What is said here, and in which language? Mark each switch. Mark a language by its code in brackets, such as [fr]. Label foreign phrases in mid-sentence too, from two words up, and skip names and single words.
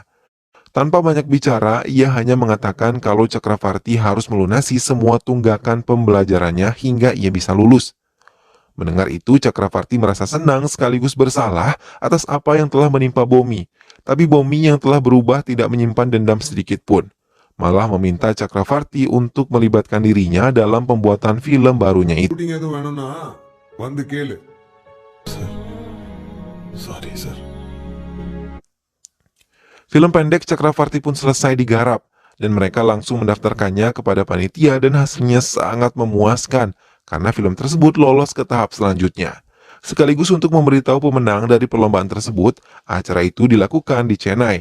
[id] Tanpa banyak bicara, ia hanya mengatakan kalau Chakravarti harus melunasi semua tunggakan pembelajarannya hingga ia bisa lulus. Mendengar itu, Chakravarti merasa senang sekaligus bersalah atas apa yang telah menimpa Bomi. Tapi Bomi yang telah berubah tidak menyimpan dendam sedikit pun. Malah meminta Chakravarti untuk melibatkan dirinya dalam pembuatan film barunya itu. [ta] ஷூட்டிங் எதுவும் வேணும்னா வந்து கேளு. [en] Sorry, sir. [id] Film pendek Chakravarti pun selesai digarap, dan mereka langsung mendaftarkannya kepada panitia dan hasilnya sangat memuaskan karena film tersebut lolos ke tahap selanjutnya. Sekaligus untuk memberitahu pemenang dari perlombaan tersebut, acara itu dilakukan di Chennai.